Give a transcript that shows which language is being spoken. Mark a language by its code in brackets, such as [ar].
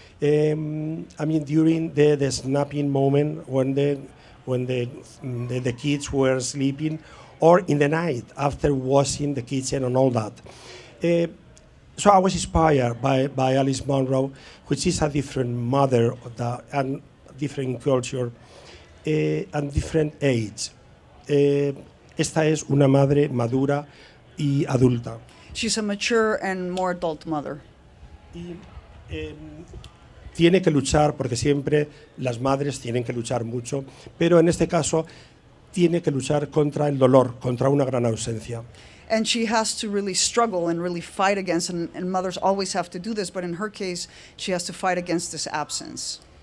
[en] I mean, during the snapping moment when the kids were sleeping, or in the night after washing the kitchen and all that. So I was inspired by Alice Munro, which is a different mother and different culture and different age. [es] Esta es una madre madura y adulta. [en] She's a mature and more adult mother. [es] Y, tiene que luchar, porque siempre las madres tienen que luchar mucho, pero en este caso tiene que luchar contra el dolor, contra una gran ausencia. [en] And she has to really struggle and really fight against, and mothers always have to do this, but in her case, she has to fight against this absence.